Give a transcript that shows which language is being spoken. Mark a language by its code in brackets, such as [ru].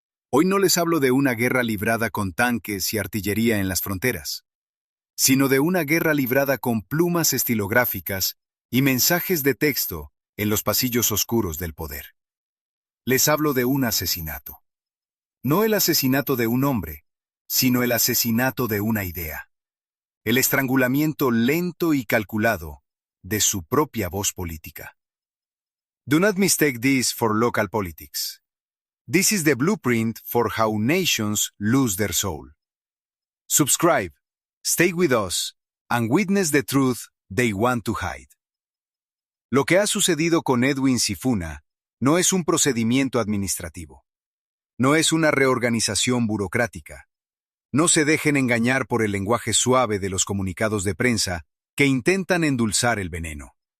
[es] Hoy no les hablo de una guerra librada con tanques y artillería en las fronteras, sino de una guerra librada con plumas estilográficas y mensajes de texto en los pasillos oscuros del poder. Les hablo de un asesinato. No el asesinato de un hombre, sino el asesinato de una idea. El estrangulamiento lento y calculado de su propia voz política. [en] Do not mistake this for local politics. This is the blueprint for how nations lose their soul. Subscribe, stay with us, and witness the truth they want to hide. [es] Lo que ha sucedido con Edwin Sifuna no es un procedimiento administrativo. No es una reorganización burocrática. No se dejen engañar por el lenguaje suave de los comunicados de prensa que intentan endulzar el veneno.